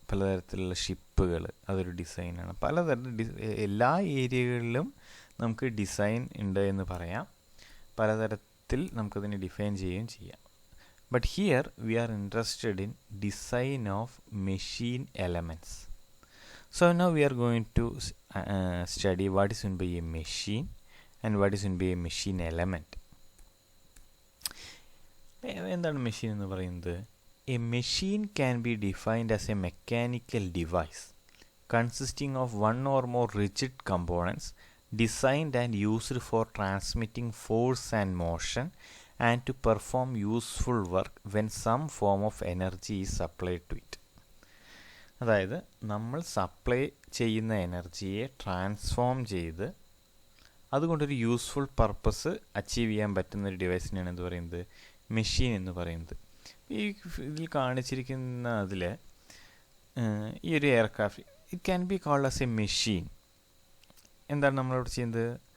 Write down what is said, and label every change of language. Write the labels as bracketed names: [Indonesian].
[Malayalam] പലതരത്തിലുള്ള ഷിപ്പുകൾ, അതൊരു ഡിസൈനാണ്. എല്ലാ ഏരിയകളിലും നമുക്ക് ഡിസൈൻ ഉണ്ട് എന്ന് പറയാം. പലതരത്തിൽ നമുക്കതിനെ ഡിഫൈൻ ചെയ്യുകയും ചെയ്യാം. [English] But here we are interested in design of machine elements. So now we are going to study what is meant by a machine and what is meant by a machine element. [Malayalam] എന്താണ് machine എന്ന് പറയുന്നത്? [English] A machine can be defined as a mechanical device consisting of one or more rigid components designed and used for transmitting force and motion and to perform useful work when some form of energy is supplied to it. [Malayalam] അതായത് നമ്മൾ supply ചെയ്യുന്ന എനർജിയെ transform ചെയ്ത് അതുകൊണ്ടൊരു useful purpose achieve ചെയ്യാൻ പറ്റുന്ന ഒരു ഡിവൈസിനെയാണ് എന്ത് പറയുന്നത്? മെഷീൻ എന്ന് പറയുന്നത്. ഈ ഇതിൽ കാണിച്ചിരിക്കുന്ന അതിൽ ഈ ഒരു aircraft [English] It can be called as a machine. [Malayalam] എന്താണ് നമ്മളവിടെ ചെയ്യുന്നത്?